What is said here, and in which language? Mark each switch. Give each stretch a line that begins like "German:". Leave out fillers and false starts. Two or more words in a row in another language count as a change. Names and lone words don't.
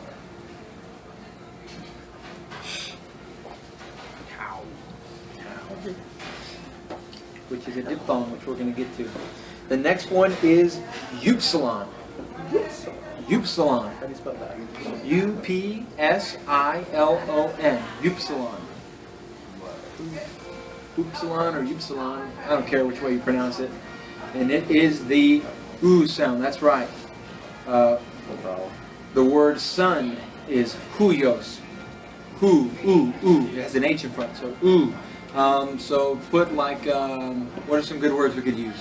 English: Which is a diphthong, which we're going to get to. The next one is Upsilon. Upsilon. How do you spell that? U-P-S-I-L-O-N. Upsilon. Upsilon or Upsilon. I don't care which way you pronounce it. And it is the oo sound. That's right. The word sun is huyos. Hu, ooh, ooh. It has an H in front, so ooh. So put like, what are some good words we could use?